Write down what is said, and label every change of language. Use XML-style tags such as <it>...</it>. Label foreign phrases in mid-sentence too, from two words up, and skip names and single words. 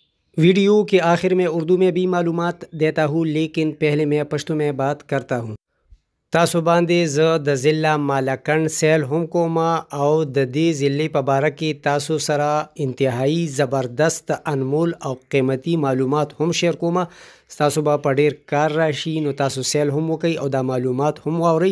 <ur>ویڈیو کے آخر میں اردو میں بھی معلومات دیتا ہوں، لیکن پہلے میں پشتو میں بات کرتا ہوں.</ur> <ps>تاسو باندې زه د ضلع مالکنډ سیل هم کوم او د دې ضلع په باره کې تاسو سره انتهایی زبردست انمول او قیمتي معلومات هم شیر کوم. تاسو به په ډیر کار راشي، نو تاسو سیل هم وکئ او دا معلومات هم واورئ.</ps>